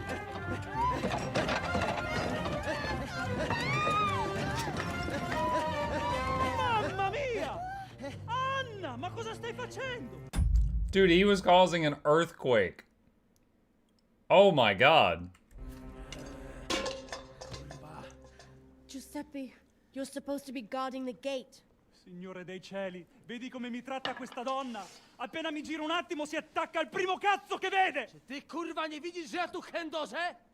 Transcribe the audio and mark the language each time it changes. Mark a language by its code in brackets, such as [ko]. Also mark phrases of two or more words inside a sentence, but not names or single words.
[it] Mamma mia! Anna, ma cosa stai facendo? [en] Dude, he was causing an earthquake. Oh my god. Giuseppe, you're supposed to be guarding the gate. [it] Signore dei cieli, vedi come mi tratta questa donna? Appena mi giro un attimo si attacca al primo cazzo che vede! [pl] Ty kurwa nie widzisz, że ja tu chędożę?